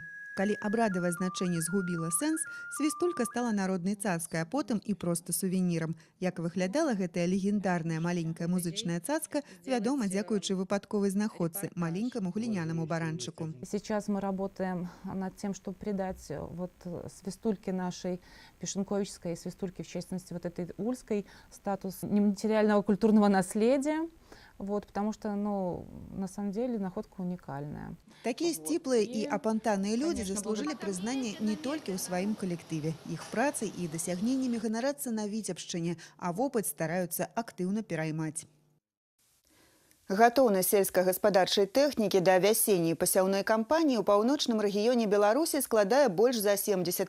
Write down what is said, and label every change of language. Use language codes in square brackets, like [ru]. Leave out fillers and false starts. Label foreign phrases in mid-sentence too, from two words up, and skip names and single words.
[be] Калі абрадавае значэнне згубіла сэнс, свістулька стала народнай цацкай, а потым і проста сувенірам. Як выглядала гэтая легендарная маленькая музычная цацка, вядома, дзякуючы выпадковай знаходцы, маленькаму глінянаму баранчыку. [ru] Сейчас мы работаем над тем, чтобы придать вот свистульке нашей Бешанковической и свистульке, в частности, вот этой ульской, статус нематериального культурного наследия. Вот, потому что, на самом деле, находка уникальная. [be] Такие сціплыя і апантаныя людзі заслужылі прызнанне не толькі ў сваім калектыве. Іх працай і дасягненнямі ганарацца на Віцебшчыне, а вопыт стараюцца актыўна пераймаць. Гатоўнасць сельскагаспадарчай тэхнікі да вясенняй пасяўной кампаніі ў паўночным рэгіёне Беларусі складае больш за 70%.